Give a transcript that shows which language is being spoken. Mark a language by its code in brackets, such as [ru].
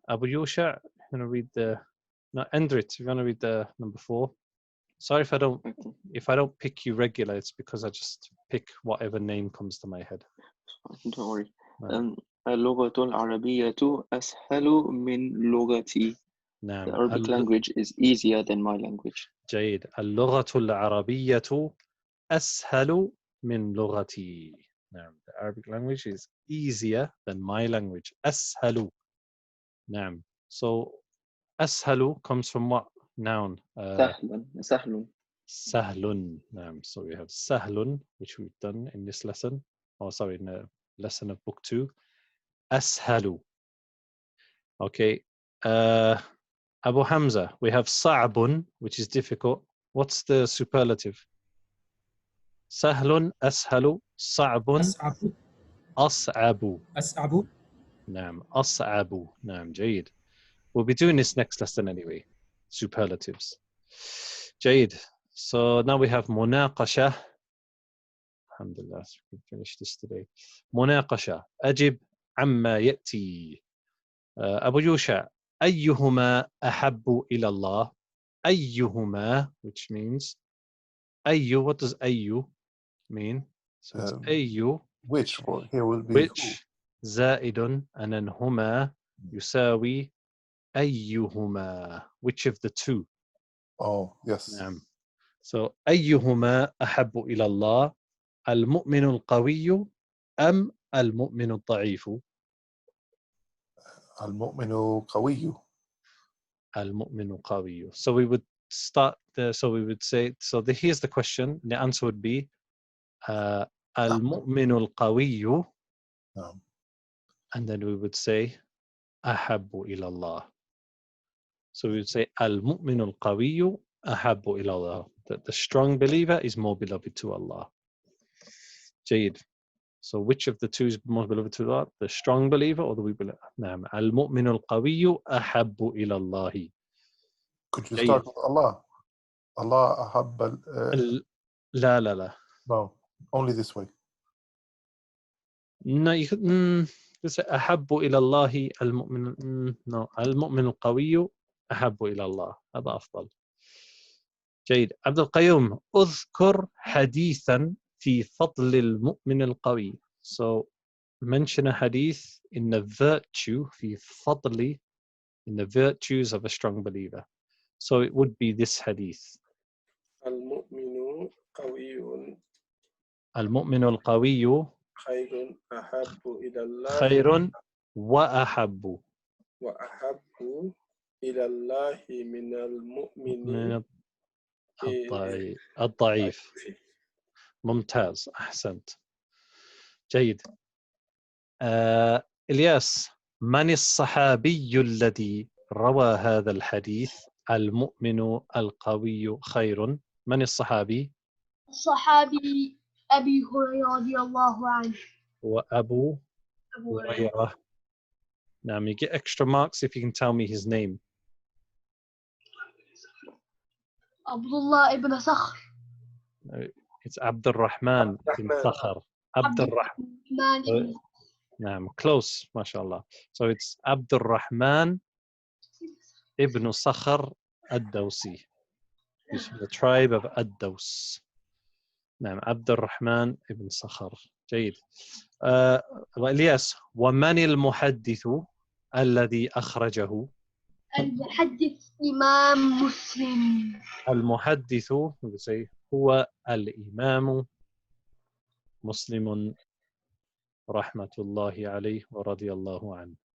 [en] Abu Yusha, you want to read the... No, Endrit, you want to read the number 4? Sorry if I don't pick you regular, it's because I just pick whatever name comes to my head. Don't worry. No. [ar] اللغة العربية أسهل من لغتي. نعم. [en] The Arabic language is easier than my language. [ar] جيد. اللغة العربية أسهل من لغتي. نعم. [en] The Arabic language is easier than my language. [ar] أسهل. نعم. [en] So أسهل comes from what noun? [ar] سهل. سهل. نعم. [en] So we have سهل, which we've done in this lesson. Oh, sorry, in the lesson of book 2. [ar] أسهل. Okay. [en] Abu Hamza, we have صعب, which is difficult. What's the superlative? [ar] سهل أسهل صعب أصعب أصعب أصعب. نعم أصعب نعم جيد. [en] We'll be doing this next lesson anyway. Superlatives. جيد. So now we have مناقشة. Alhamdulillah, we finished this today. [ar] مناقشة. أجب عما يأتي. أبو يوشع. أيهما أحب إلى الله. [en] أيهما, which means أيو. What does أيو mean? So it's أيو. Which here will be Which زائد and then [ar] هما يساوي أيهما. [en] Which of the two? who? Oh, yes. [ar] نعم. So أيهما أحب إلى الله المؤمن القوي أم المؤمن الضعيف؟ المؤمن قوي. المؤمن قوي. [en] So we would start there. So we would say, so here's the question. The answer would be [ar] المؤمن القوي. [en] And then we would say [ar] أحب إلى الله. [en] So we would say [ar] المؤمن القوي أحب إلى الله. [en] That the strong believer is more beloved to Allah. [ar] جيد. [en] So which of the two is more beloved to Allah? The strong believer or the weak believer? نعم. [ar] المؤمن القوي أحب إلى الله. [en] Could you start with Allah? [ar] Allah أحب لا لا لا. [en] No, only this way. No, you could say [ar] أحب إلى الله المؤمن. No, المؤمن القوي أحب إلى الله. هذا أفضل. جيد. عبد القيوم أذكر حديثا في فضل المؤمن القوي. [en] So mention a hadith in the virtue [ar] في فضل, [en] in the virtues of a strong believer. So it would be this hadith. [ar] المؤمن قوي المؤمن القوي خير أحب إلى الله خير وأحب وأحب إلى الله من المؤمن الضعيف. ممتاز أحسنت. جيد. إلياس من الصحابي الذي روى هذا الحديث المؤمن القوي خير؟ من الصحابي؟ الصحابي أبي هريرة رضي الله عنه. وأبو هريرة. [en] Now you get extra marks if you can tell me his name. [ar] عبد الله ابن صخر. It's عبد الرحمن بن صخر. عبد الرحمن. [en] نعم, close, [ar] ما شاء الله. [en] So it's عبد الرحمن ابن صخر الدوسي. He's from the tribe of الدوس. [ar] نعم, عبد الرحمن ابن صخر. جيد. إلياس ومن المحدث الذي أخرجه؟ المحدث إمام مسلم. المحدث هو الإمام مسلم رحمة الله عليه ورضي الله عنه.